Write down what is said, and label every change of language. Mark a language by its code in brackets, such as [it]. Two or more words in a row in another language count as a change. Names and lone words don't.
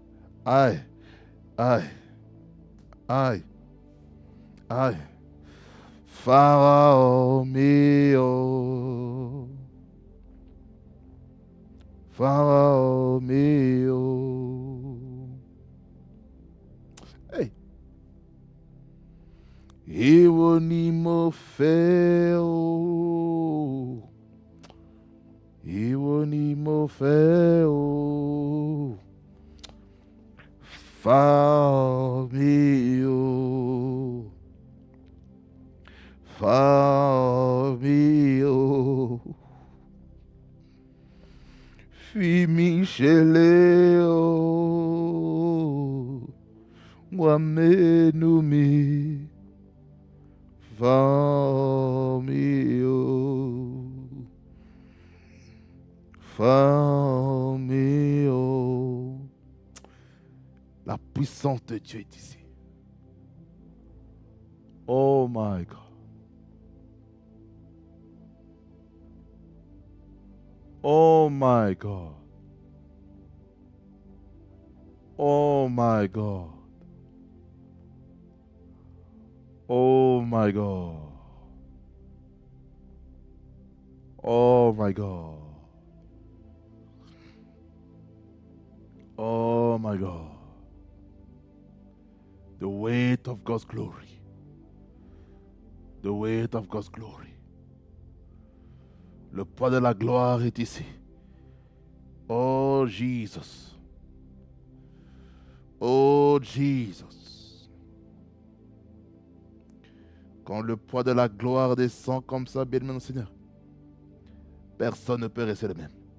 [yo] Pharaon mio. Pharaon mio. Hey. Ìwọ ni mo fẹ́ o. Ìwọ ni mo fẹ́ o. Pharaon mio. Pharaon mio. Fi-mi ṣẹlẹ̀ o. Wà mẹ́nu mi. Pharaon mio. Pharaon mio. [fr] La puissance de Dieu est ici. [en] Oh my God. Oh my God. Oh my God. Oh my God. Oh my God. Oh my God. The weight of God's glory. The weight of God's glory. [fr] Le poids de la gloire est ici. [en] Oh Jesus. Oh Jesus. [fr] Quand le poids de la gloire descend comme ça, bien-aimé Seigneur, personne ne peut rester le même.